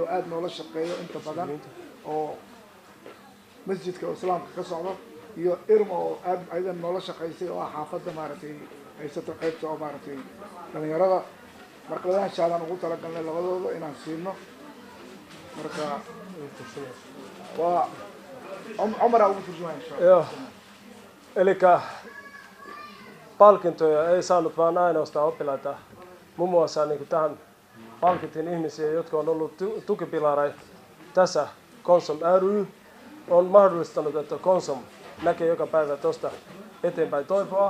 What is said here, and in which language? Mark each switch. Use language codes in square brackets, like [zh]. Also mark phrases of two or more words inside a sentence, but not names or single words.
[so] aad noola shaqeeyo inta badan oo masjidka islaamka ka socdo iyo irmo oo aad aydan noola shaqeysay oo xaafadda maaragtay haysato qaybta oo maaragtay dhalinyarada marka labadan shahaadaan ugu talagalnay labadooda inaan siino marka waa Umar ugu turjumaa [ar] إن شاء الله [fi] Elikkä palkintoja ei saanut vaan ainoastaan oppilaita. Muun muassa niin kuin tähän palkittiin ihmisiä, jotka on ollut tukipilareja tässä Konsum ry on mahdollistanut, että Konsum näkee joka päivä tuosta eteenpäin toivoa.